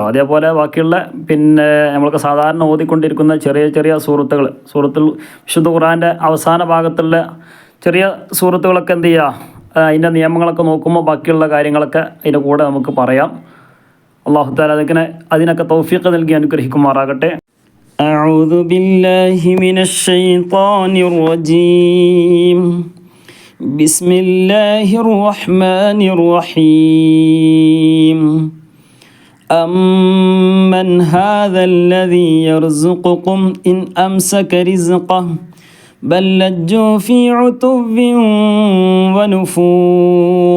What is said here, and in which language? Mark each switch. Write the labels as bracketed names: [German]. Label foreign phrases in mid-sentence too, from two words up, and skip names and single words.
[Malayalam] അതേപോലെ ബാക്കിയുള്ള നമ്മൾക്ക് സാധാരണ ഓതിക്കൊണ്ടിരിക്കുന്ന ചെറിയ ചെറിയ സൂറത്തുൽ വിശുദ്ധ ഖുർആൻ്റെ അവസാന ഭാഗത്തുള്ള ചെറിയ സൂറത്തുകളൊക്കെ എന്ത് ചെയ്യുക, അതിൻ്റെ നിയമങ്ങളൊക്കെ നോക്കുമ്പോൾ ബാക്കിയുള്ള കാര്യങ്ങളൊക്കെ അതിൻ്റെ കൂടെ നമുക്ക് പറയാം. [Arabic] الله تعالى [Malayalam] അതിനൊക്കെ തൗഫീഖ് നൽകി അനുഗ്രഹിക്കുമാറാകട്ടെ. [Arabic] أعوذ بالله من الشيطان الرجيم. بسم الله الرحمن الرحيم. أمن هذا الذي يرزقكم إن أمسك رزقه بل لجوا في عتو ونفور.